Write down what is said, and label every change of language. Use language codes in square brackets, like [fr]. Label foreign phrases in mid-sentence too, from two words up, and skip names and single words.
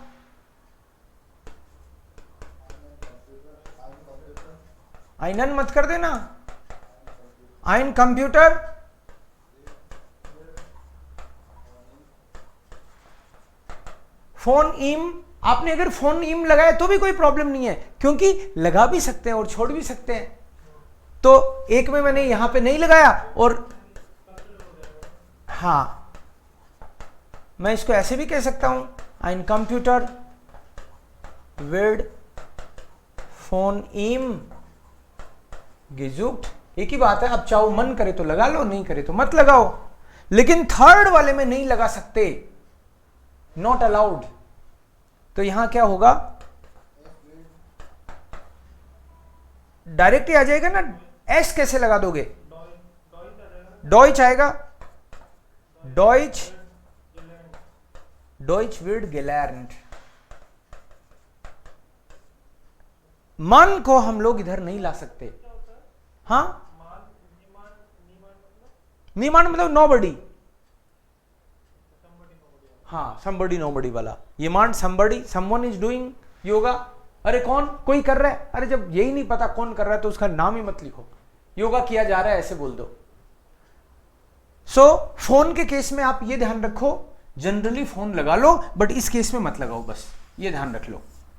[hi] आइनन मत कर देना, [de] ein Computer, von ihm. [hi] आपने अगर [de] von ihm [hi] लगाया तो भी कोई प्रॉब्लम नहीं है क्योंकि लगा भी सकते हैं और छोड़ भी सकते हैं। तो एक में मैंने यहां पे नहीं लगाया, और हां मैं इसको ऐसे भी कह सकता हूं, [de] ein Computer wird von ihm gesucht। [hi] एक ही बात है, आप चाहो मन करे तो लगा लो, नहीं करे तो मत लगाओ। लेकिन थर्ड वाले में नहीं लगा सकते, [en] not allowed. [hi] तो यहां क्या होगा, डायरेक्ट ही आ जाएगा ना, एस कैसे लगा दोगे? डॉइच आएगा, डॉइच, [de] Deutsch wird gelernt. [hi] मान को हम लोग इधर नहीं ला सकते। हाँ, नीमान मतलब नोबडी। हाँ, [en] somebody nobody वाला। [hi] ये मान [en] somebody, someone is doing [hi] योगा। अरे कौन, कोई कर रहा है। अरे जब यही नहीं पता कौन कर रहा है तो उसका नाम ही मत लिखो, योगा किया जा रहा है ऐसे बोल दो। सो फोन के केस में आप ये ध्यान रखो, जनरली फोन लगा लो बट इस केस में मत लगाओ, बस ये ध्यान रख लो।